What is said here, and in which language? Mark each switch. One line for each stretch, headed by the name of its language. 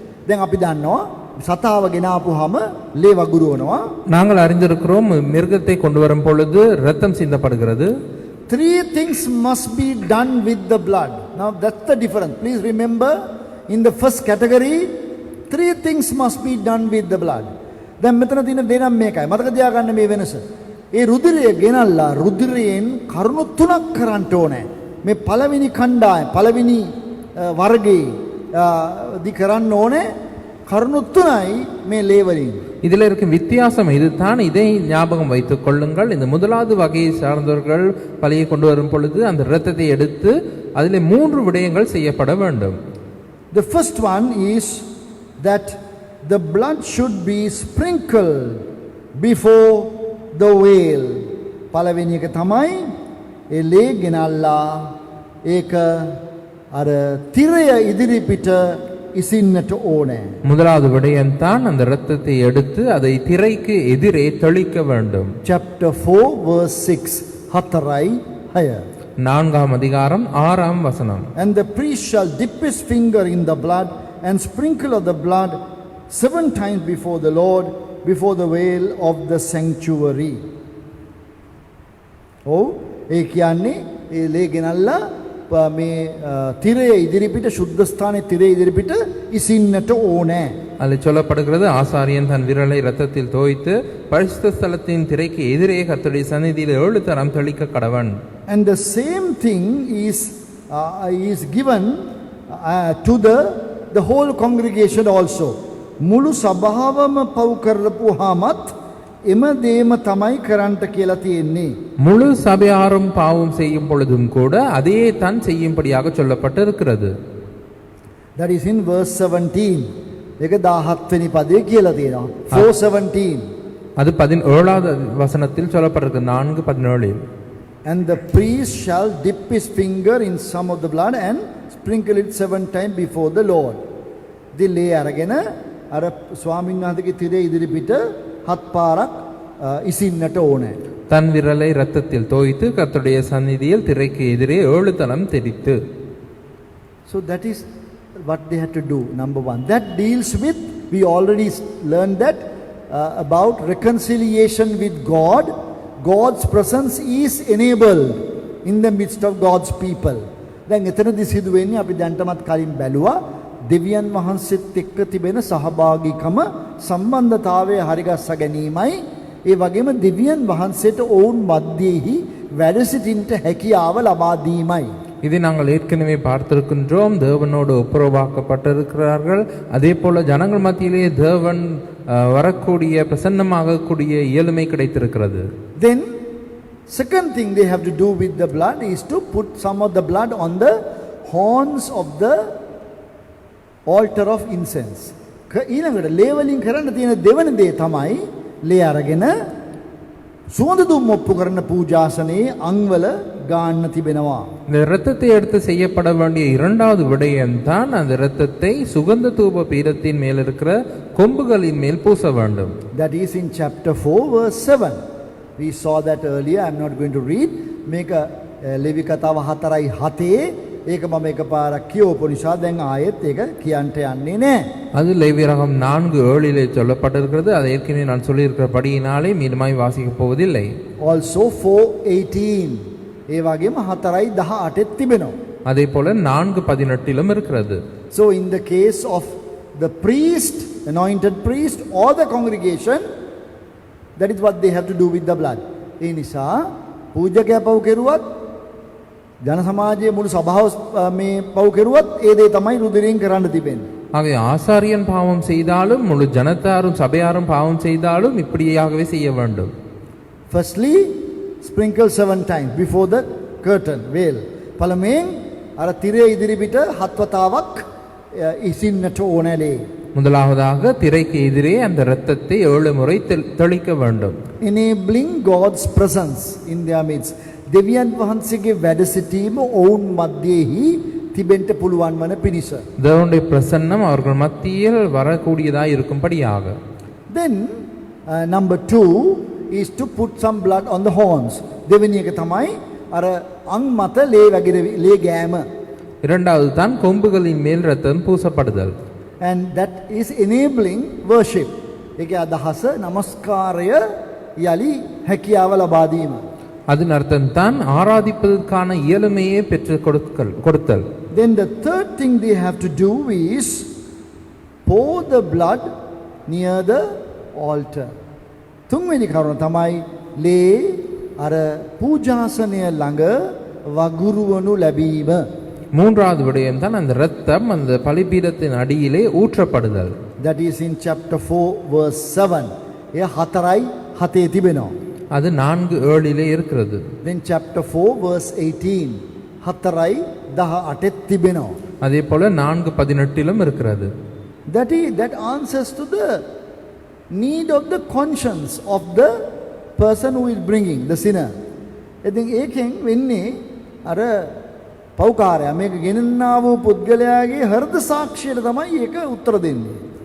English: Then
Sinhala: අපි දන්නවා සතාව ගෙනාපුවාම ලේ වගුරුවනවා.
Tamil: நாங்கள் அறிந்திருக்கிறோம் மிருகத்தை கொண்டு வரும் பொழுது இரத்தம் சிந்தப்படுகிறது.
English: 3 things must be done with the blood. Now that's the difference. Please remember, in the first category 3 things must be done with the blood.
Sinhala: දැන් මෙතන තියෙන දේ නම් මේකයි. මතක තියාගන්න මේ වෙනස. ඒ රුධිරය ගෙනල්ලා රුධිරයෙන් කරුණු 3ක් කරන්න ඕනේ. මේ පළවෙනි කණ්ඩායම පළවෙනි වර්ගයේ දී කරන්න ඕනේ කරුණු 3යි මේ ලේ වලින්.
Tamil: இதில் இருக்கும் வித்தியாசம் இதுதான். இதை ஞாபகம் வைத்துக் கொள்ளுங்கள். இந்த முதலாவது வகையை சார்ந்தவர்கள் பலியை கொண்டு வரும் பொழுது அந்த இரத்தத்தை எடுத்து அதிலே 3 விடயங்கள் செய்யப்பட வேண்டும்.
English: The first one is that the blood should be sprinkled before the veil.
Sinhala: පළවෙනි එක තමයි ඒ ලේ ගෙනල්ලා ඒක අර තිරය ඉදිරිපිට ඉසින්නට ඕනේ.
Tamil: முதலாவது விடயம் தான் அந்த இரத்தத்தை எடுத்து அதை திரைக்கு எதிரே தெளிக்க வேண்டும்.
English: Chapter 4 verse 6
Sinhala: 4යි 6.
Tamil: 4ஆம் அதிகாரம் 6ஆம் வசனம்.
English: And the priest shall dip his finger in the blood and sprinkle of the blood 7 times before the Lord, before the veil of the sanctuary.
Sinhala: ඒ කියන්නේ ඒ ලේ ගෙනල්ලා මේ තිරය ඉදිරිපිට සුද්ධ ස්ථානයේ තිරය ඉදිරිපිට ඉසින්නට ඕනේ.
Tamil: அதில் சொல்லப்படுகிறது ஆசாரியன் தன் விரலை இரத்தத்தில் தோய்த்து பரிசுத்த ஸ்தலத்தின் திரைக்கு எதிரே கர்த்தருடைய சந்நிதியில் 7 தரம் தெளிக்க கடவன்.
English: And the same thing is given to the whole congregation also.
Sinhala: මුළු සභාවම පව් කරලපුවාමත් එම දේම තමයි කරන්ට කියලා තියෙන්නේ.
Tamil: முழு சபையாரும் பாவம் செய்யும் பொழுதும் கூட அதே தான் செய்யும்படியாக சொல்லப்பட்டிருக்கிறது.
English: That is in verse 17.
Sinhala: ඒක 17 වෙනි පදයේ කියලා තියෙනවා. 4:17.
Tamil: அது 17வது வசனத்தில் சொல்லப்பட்டிருக்கு. 4:17.
English: And the priest shall dip his finger in some of the blood and sprinkle it 7 times before the Lord.
Sinhala: දී ලේ අරගෙන අර ස්වාමීන් වහන්සේගේ තිරේ ඉදිරිපිට 7 පාරක් ඉසින්නට ඕනේ.
Tamil: தன் விரலை இரத்தத்தில் தோய்த்து கர்த்தருடைய சந்நிதியில் திரைக்கு எதிரே 7 தரம் தெளித்து.
English: So that is what they had to do. Number 1. That deals with, we already learned that about reconciliation with God. God's presence is enabled in the midst of God's people.
Sinhala: දැන් එතනදී සිදු වෙන්නේ අපි දැන්ටමත් කලින් බැලුවා දෙවියන් වහන්සේත් එක්ක තිබෙන සහභාගීකම සම්බන්ධතාවය හරිගස්ස ගැනීමයි. ඒ වගේම දෙවියන් වහන්සේට ඔවුන් මැදෙහි වැඩ සිටින්නට හැකියාව ලබා දීමයි.
Tamil: இதை நாங்கள் ஏற்கனவே பார்த்திருக்கின்றோம். தேவனோடு ஒப்புரவாக்கப்பட்டிருக்கிறார்கள். அதே போல ஜனங்கள் மத்தியிலே தேவன் வரக்கூடிய பிரசன்னமாகக்கூடிய இயலுமை கிடைத்திருக்கிறது.
English: Then second thing they have to do with the blood is to put some of the blood on the horns of the altar of incense.
Sinhala: ඊළඟට ලේ වලින් කරන්න තියෙන දෙවන දේ තමයි ලේ අරගෙන සුවඳ දුම් ඔප්පු කරන පූජාසනයේ අංවල ගාන්න තිබෙනවා.
Tamil: இந்த இரத்தத்தை எடுத்து செய்யப்பட வேண்டிய இரண்டாவது விடயம் தான் அந்த இரத்தத்தை சுகந்த தூப பீடத்தின் மேல் இருக்கிற கொம்புகளின் மேல் பூச வேண்டும்.
English: That is in chapter 4 verse 7. We saw that earlier. I am not going to read.
Sinhala: මේක ලෙවි කතාව 4:7 ඒක මම එකපාරක් කියවපු නිසා දැන් ආයෙත් ඒක කියන්ට යන්නේ නැහැ.
Tamil: அது லேவியராகமம் 4:7 சொல்லப்பட்டிருக்கிறது. அதை ஏற்கனவே நான் சொல்லியிருக்கிறபடியினாலே மீண்டுமாய் வாசிக்கப் போவதில்லை.
English: Also 4:18
Sinhala: ඒ වගේම 4:18 තිබෙනවා.
Tamil: அதே போல 4:18 இருக்கிறது.
English: So in the case of the priest, anointed priest or the congregation, that is what they have to do with the blood.
Sinhala: ඒ නිසා පූජකයා පව් කෙරුවත් ජන සමාජයේ මුළු සභාව මේ පව් කෙරුවත් ඒ දේ තමයි රුධිරයෙන් කරන්න තිබෙන්නේ.
Tamil: ஆகவே ஆசாரியன் பாவம் செய்தாலும் முழு ஜனத்தாரும் சபையாரும் பாவம் செய்தாலும் இப்படியாகவே செய்ய வேண்டும்.
English: Firstly, sprinkle 7 times before the curtain veil.
Sinhala: පළමුවෙන් අර තිරේ ඉදිරිපිට 7 වතාවක් ඉසින්නට ඕනලේ.
Tamil: முதலாவதாக திரைக்கு எதிரே அந்த இரத்தத்தை 7 முறை தெளிக்க வேண்டும்.
English: Enabling God's presence in their midst.
Sinhala: දෙවියන් වහන්සේගේ වැඩ සිටීම ඔවුන් මැදෙහි තිබෙන්න පුළුවන් වන පිණිස.
Tamil: தேவனுடைய பிரசன்னம் அவர்கள் மத்தியில் வரக்கூடியதாக இருக்கும்படியாக.
English: Then Number 2 is to put some blood on the horns.
Sinhala: දෙවෙනි එක තමයි අර අං මත ලේ ගෑම.
Tamil: இரண்டாவது தான் கொம்புகளின் மேல் ரத்தம் பூசப்படுதல்.
English: And that is enabling worship.
Sinhala: ඒකේ අදහස නමස්කාරය යලි හැකියාව ලබා දීම.
Tamil: அதன் அர்த்தம் தான் ஆராதிப்பதற்கான இயலுமையை பெற்று கொடுத்தல்.
English: Then the third thing they have to do is pour the blood near the altar.
Sinhala: තුන්වෙනි කරුණ තමයි ලේ අර පූජාසනය ළඟ වගුරුවනු ලැබීම.
Tamil: மூன்றாவது விடயம் தான் அந்த இரத்தம் அந்த பலிபீடத்தின் அடியிலே ஊற்றப்படுதல்.
English: That is in chapter 4 verse 7.
Sinhala: එය 4:7 තිබෙනවා.
Tamil: அது 4:7 இருக்கிறது.
English: Then chapter 4 verse 18.
Sinhala: 4:18 තිබෙනවා.
Tamil: அதே போல 4:18 இருக்கிறது.
English: That answers to the need of the conscience of the person who is bringing the sinner.
Sinhala: ඉතින් ඒකෙන් වෙන්නේ අර පෞකාරයා මේක ගෙනන්නා වූ පුද්ගලයාගේ හෘද සාක්ෂියට තමයි ඒක උත්තර දෙන්නේ.